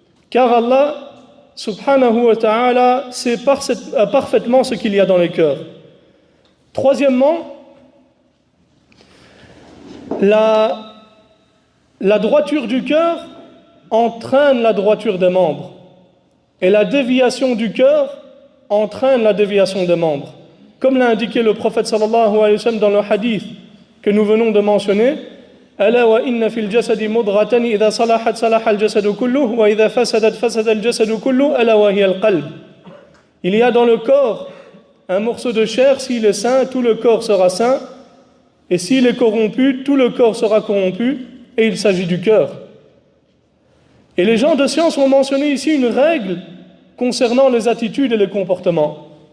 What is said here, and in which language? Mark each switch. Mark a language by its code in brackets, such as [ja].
[fr] Car Allah subhanahu wa ta'ala sait parfaitement ce qu'il y a dans les cœurs. Troisièmement, la droiture du cœur entraîne la droiture des membres. Et la déviation du cœur entraîne la déviation des membres. Comme l'a indiqué le prophète sallallahu alayhi wa sallam dans le hadith que nous venons de mentionner, [ar] ألا وإن في الجسد مضغة إذا صلحت صلح الجسد كله وإذا فسدت فسد الجسد كله ألا وهي القلب. [fr] Il y a dans le corps un morceau de chair, s'il est sain, tout le corps sera sain, et s'il est corrompu, tout le corps sera corrompu, et il s'agit du cœur. Et les gens de science ont mentionné ici une règle concernant les attitudes et les comportements.